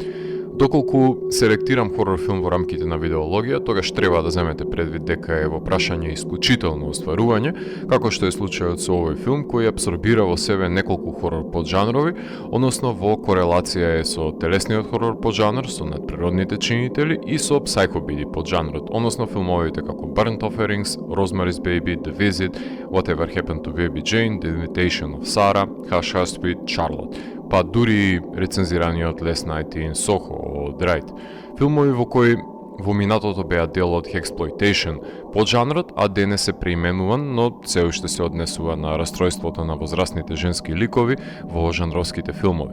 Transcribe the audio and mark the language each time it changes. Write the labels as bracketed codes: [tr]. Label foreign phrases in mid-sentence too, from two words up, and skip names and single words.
[mk] Доколку селектирам хорор филм во рамките на Видеологија, тогаш треба да земете предвид дека е во прашање исклучително остварување, како што е случајот со овој филм кој абсорбира во себе неколку хорор поджанрови, односно во корелација е со телесниот хорор поджанр, со надприродните чинители и со психобиди поджанрот, односно филмовите како Burnt Offerings, Rosemary's Baby, The Visit, Whatever Happened to Baby Jane, The Invitation of Sarah, Hush Hush Sweet Charlotte, па дури рецензираниот Last Night in Soho од Wright. Филмови во кои во минатото беа дел од Hexploitation поджанрот, а денес е преименуван, но се уште се однесува на растројството на возрастните женски ликови во жанровските филмови.